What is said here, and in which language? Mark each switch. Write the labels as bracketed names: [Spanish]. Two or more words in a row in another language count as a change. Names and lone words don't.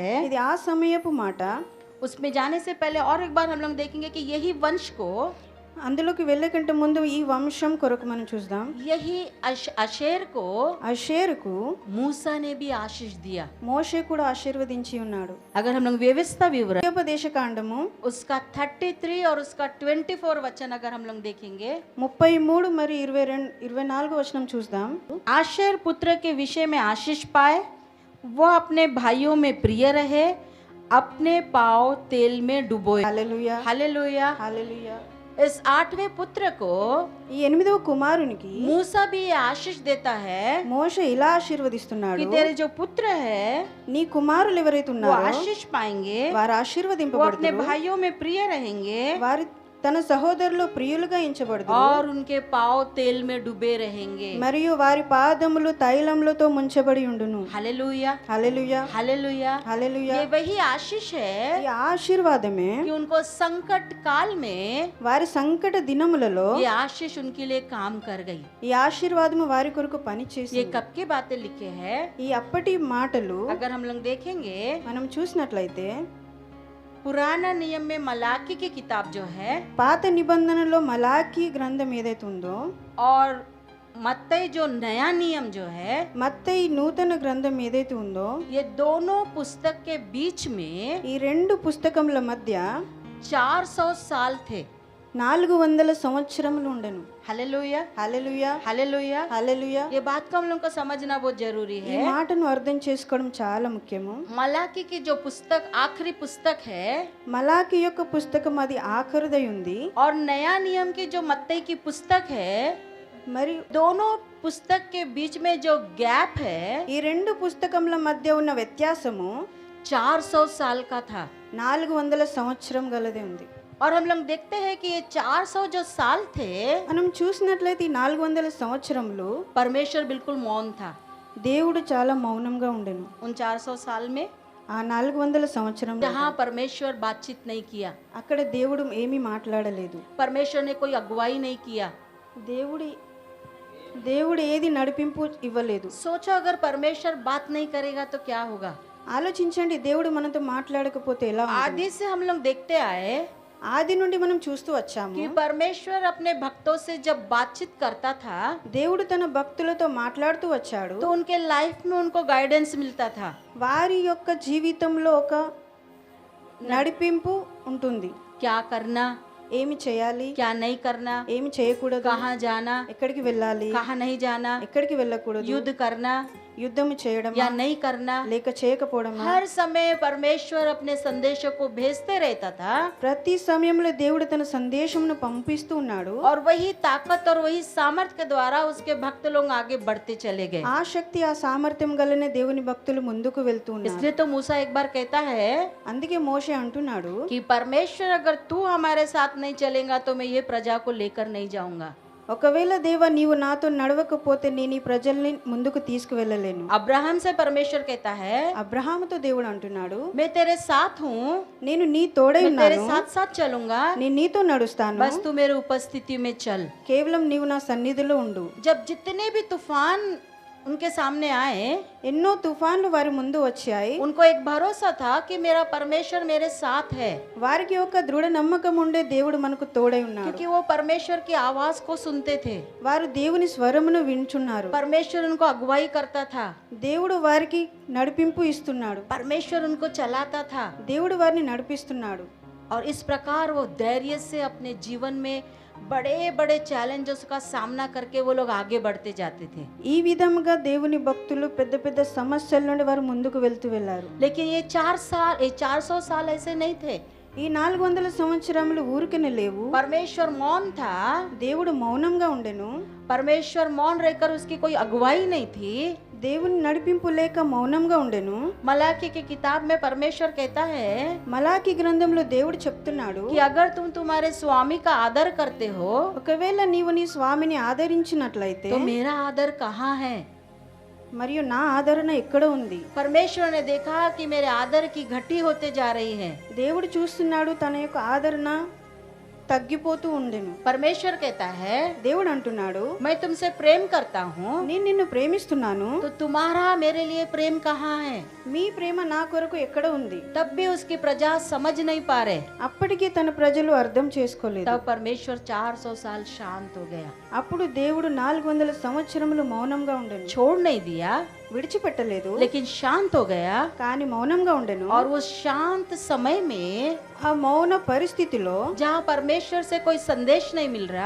[Telugu] ఇది ఆ సమయపు మాట. [Hindi] उसमें जाने से पहले और एक बार हम लोग देखेंगे कि यही वंश को, [Telugu] అందులోకి వెళ్ళకంటే ముందు ఈ వంశం కొరకు మనం చూద్దాం. [Hindi] यही अशेर को [Telugu] అషేరుకు [Hindi] मूसा ने भी आशीष दिया। [Telugu] మోషే కూడా ఆశీర్వదించి ఉన్నాడు. [Hindi] अगर हम लोग व्यवस्था विवरण [Telugu] ఉపదేశ కాండము [Hindi] उसका 33 और उसका 24 वचन अगर हम लोग देखेंगे, [Telugu] 33 మరియు 24 వచనం చూద్దాం. [Hindi] आशेर पुत्र के विषय में आशीष पाए, वह अपने भाइयों में प्रिय रहे, अपने पाँव तेल में डुबोए। [Telugu] హల్లెలూయా, [Hindi] हालेलुया। [Telugu] హల్లెలూయా. [Hindi] इस 8वें पुत्र को [Telugu] ఈ 8వ కుమారునికి [Hindi] मूसा भी ये आशीष देता है [Telugu] మోషే ఇలా ఆశీర్వదిస్తున్నాడు, [Hindi] कि तेरे जो पुत्र है [Telugu] నీ కుమారులు ఎవరైతే [Hindi] वो [Telugu] ఉన్నారో [Hindi] आशीष पाएंगे, [Telugu] వారు [Hindi] वो अपने [Telugu] ఆశీర్వదింపబడుదురు, [Hindi] भाइयों में प्रिय रहेंगे [Telugu] వారి తన సహోదరులు ప్రియులుగా ఎంచబడుదురు, [Hindi] और उनके पाँव तेल में डूबे रहेंगे। [Telugu] మరియు వారి పాదములు తైలములతో ముంచబడి ఉండును. [Hindi] हालेलुया, [Telugu] హల్లెలూయా, [Hindi] हालेलुया। [Telugu] హల్లెలూయా. [Hindi] ये वही आशीष है [Telugu] ఈ ఆశీర్వాదమే [Hindi] कि उनको संकट काल में [Telugu] వారి సంకట దినములలో [Hindi] ये आशीष उनके लिए काम कर गई। [Telugu] ఈ ఆశీర్వాదము వారి కొరకు పని [Hindi] ये [Telugu] చేసింది. [Hindi] कब की बातें लिखे हैं? [Telugu] ఈ అప్పటి మాటలు [Hindi] अगर हम लोग देखेंगे, [Telugu] మనం చూసినట్లయితే [Hindi] पुराना नियम में मलाकी की किताब जो है [Telugu] పాత నిబంధనలో మలాకీ గ్రంథం ఏదైతే ఉందో, [Hindi] और मत्तई जो नया नियम जो है, [Telugu] మత్తయి నూతన గ్రంథం ఏదైతే ఉందో, [Hindi] ये दोनों पुस्तक के बीच में [Telugu] ఈ రెండు పుస్తకముల మధ్య [Hindi] 400 साल थे। [Telugu] 400 సంవత్సరములు ఉండెను. [Hindi] हालेलुया, [Telugu] హల్లెలూయా, [Hindi] हालेलुया। [Telugu] హల్లెలూయా. [Hindi] ये बात को हम लोग को समझना बहुत जरूरी [Telugu] ఈ [Hindi] है। [Telugu] మాటను అర్థం చేసుకోవడం చాలా ముఖ్యము. [Hindi] मलाकी की जो पुस्तक आखिरी पुस्तक है, [Telugu] మలాకి యొక్క పుస్తకం అది ఆఖరిదై ఉంది. [Hindi] और नया नियम की जो मत्तई की पुस्तक है, [Telugu] మరి [Hindi] दोनों पुस्तक के बीच में जो गैप है [Telugu] ఈ రెండు పుస్తకముల మధ్య ఉన్న వ్యత్యాసము [Hindi] 400 साल का था [Telugu] 400 సంవత్సరం గలదే ఉంది. [Hindi] और हम लोग देखते हैं कि ये 400 जो साल थे [Telugu] మనం చూసినట్లయితే ఈ 400 సంవత్సరములు [Hindi] परमेश्वर बिल्कुल मौन था [Telugu] దేవుడు చాలా మౌనంగా ఉండెను. [Hindi] उन 400 साल में [Telugu] ఆ 400 సంవత్సరం [Hindi] जहाँ परमेश्वर बातचीत नहीं किया, [Telugu] అక్కడ దేవుడు ఏమీ మాట్లాడలేదు. [Hindi] परमेश्वर ने कोई अगुवाई नहीं किया. [Telugu] దేవుడు ఏది నడిపింపు ఇవ్వలేదు. [Hindi] सोचो अगर परमेश्वर बात नहीं करेगा तो क्या होगा. [Telugu] ఆలోచించండి, దేవుడు మనతో మాట్లాడకపోతే ఎలా ఉంటుంది? [Hindi] आदि से हम लोग देखते आए [Telugu] ఆది నుండి మనం చూస్తూ వచ్చాము [Hindi] कि परमेश्वर अपने भक्तों से जब बातचीत करता था [Telugu] దేవుడు తన భక్తులతో మాట్లాడుతూ వచ్చాడు. [Hindi] तो उनके लाइफ में उनको गाइडेंस मिलता था. [Telugu] వారి యొక్క జీవితంలో ఒక నడిపింపు ఉంటుంది. [Hindi] क्या करना, [Telugu] ఏమి చేయాలి, [Hindi] क्या नहीं करना, [Telugu] ఏమి చేయకూడదు, [Hindi] कहाँ जाना, [Telugu] ఎక్కడికి వెళ్ళాలి, [Hindi] कहाँ नहीं जाना, [Telugu] ఎక్కడికి వెళ్ళకూడదు, [Hindi] युद्ध करना [Telugu] యుద్ధం చేయడం [Hindi] या नहीं करना. [Telugu] లేక చేయకపోవడం. [Hindi] हर समय परमेश्वर अपने संदेशों को भेजते रहता था [Telugu] ప్రతి సమయంలో దేవుడు తన సందేశమును పంపిస్తూ ఉన్నాడు. [Hindi] और वही ताकत और वही सामर्थ्य के द्वारा उसके भक्त लोग आगे बढ़ते चले गए. [Telugu] ఆ శక్తి ఆ సామర్థ్యం గలనే దేవుని భక్తులు ముందుకు వెళ్తూ ఉన్నారు. [Hindi] इसलिए तो मूसा एक बार कहता है [Telugu] అందుకే మోషే అంటున్నాడు, [Hindi] कि परमेश्वर अगर तू हमारे साथ नहीं चलेगा तो मैं ये प्रजा को लेकर नहीं जाऊंगा. [Telugu] ఒకవేళ దేవా నీవు నాతో నడవకపోతే నేను ఈ ప్రజల్ని ముందుకు తీసుకువెళ్ళలేను. [Hindi] अब्राहम से परमेश्वर कहता है [Telugu] అబ్రహాముతో దేవుడు అంటున్నాడు, [Hindi] मैं तेरे साथ हूँ, [Telugu] నేను నీ తోడై [Hindi] मैं तेरे [Telugu] ఉన్నాను, [Hindi] साथ साथ चलूंगा, [Telugu] నేను నీతో నడుస్తాను, [Hindi] बस तू मेरे उपस्थिति में चल. [Telugu] కేవలం నీవు నా సన్నిధిలో ఉండు. [Hindi] जब जितने भी तूफान उनके सामने आए [Telugu] ఎన్నో తుఫాన్లు వారి ముందు వచ్చాయి. [Hindi] उनको एक भरोसा था कि मेरा परमेश्वर मेरे साथ है, [Telugu] వారికి ఒక దృఢ నమ్మకం ఉండే దేవుడు మనకు తోడై ఉన్నాడు. [Hindi] क्योंकि वो परमेश्वर की आवाज को सुनते थे. [Telugu] వారు దేవుని స్వరమును వింటున్నారు. [Hindi] परमेश्वर उनको अगुवाई करता था, [Telugu] దేవుడు వారికి నడిపింపు ఇస్తున్నాడు. [Hindi] परमेश्वर उनको चलाता था. [Telugu] దేవుడు వారిని నడిపిస్తున్నాడు. [Hindi] और इस प्रकार वो धैर्य से अपने जीवन में बड़े बड़े चैलेंजेस का सामना करके वो लोग आगे बढ़ते जाते थे. [Telugu] ఈ విధముగా దేవుని భక్తులు పెద్ద పెద్ద సమస్యల నుండి వారు ముందుకు వెళ్లారు. [Hindi] लेकिन ये 400 साल ऐसे नहीं थे. [Telugu] ఈ 400 సంవత్సరములు ఊరికనే లేవు. [Hindi] परमेश्वर मौन था, [Telugu] దేవుడు మౌనంగా ఉండెను. [Hindi] परमेश्वर मौन रहकर उसकी कोई अगुवाई नहीं थी. [Telugu] దేవుని నడిపింపు లేక మౌనంగా ఉండెను. [Hindi] मलाकी की किताब में परमेश्वर कहता है [Telugu] మలాకి గ్రంథంలో దేవుడు చెప్తున్నాడు, [Hindi] कि अगर तुम तुम्हारे स्वामी का आदर करते हो [Telugu] ఒకవేళ నీవు నీ స్వామిని ఆదరించినట్లయితే [Hindi] तो मेरा आदर कहाँ है. [Telugu] మరియు నా ఆదరణ ఎక్కడ ఉంది? [Hindi] परमेश्वर ने देखा कि मेरे आदर की घटी होते जा रही है. [Telugu] దేవుడు చూస్తున్నాడు, తన యొక్క ఆదరణ తగ్గిపోతూ ఉండెను. [Hindi] परमेश्वर कहता है [Telugu] దేవుడు అంటున్నాడు, [Hindi] मैं तुमसे प्रेम करता हूँ, [Telugu] నేను నిన్ను ప్రేమిస్తున్నాను, [Hindi] तो तुम्हारा मेरे लिए प्रेम कहाँ है. [Telugu] మీ ప్రేమ నా కొరకు ఎక్కడ ఉంది? [Hindi] तब भी उसकी प्रजा समझ नहीं पा रहे. [Telugu] అప్పటికి తన ప్రజలు అర్థం చేసుకోలేదు. [Hindi] तब परमेश्वर 400 साल शांत हो गया, [Telugu] అప్పుడు దేవుడు 400 సంవత్సరములు మౌనంగా ఉండెను. [Hindi] छोड़ नहीं दिया [Telugu] విడిచిపెట్టలేదు, [Hindi] लेकिन शांत हो गया. [Telugu] కానీ మౌనంగా ఉండెను. [Hindi] और वो शांत समय में [Telugu] ఆ మౌన పరిస్థితిలో [Hindi] जहाँ परमेश्वर से कोई संदेश नहीं मिल रहा,